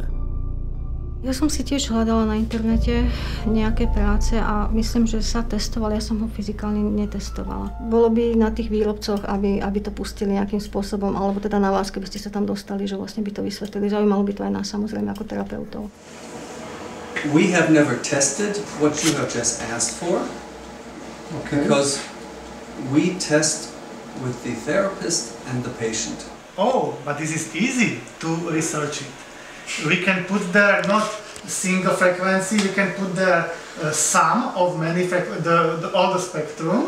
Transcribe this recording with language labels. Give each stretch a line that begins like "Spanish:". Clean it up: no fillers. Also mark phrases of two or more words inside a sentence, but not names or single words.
Slovak: Ja som si tiež hľadala na internete nejaké práce a myslím, že sa testoval, ja som ho fyzikálne netestovala. Bolo by na tých výrobcoch, aby to pustili nejakým spôsobom, alebo teda na vás, keby ste sa tam dostali, že vlastne by to vysvetlili. Zaujímalo by to aj nás samozrejme ako terapeutov.
English: We have never tested what you have just asked for, because we test with the therapist and the patient. Oh, but this is easy to research it. We can put there not single frequency, we can put there sum of many all the spectrum.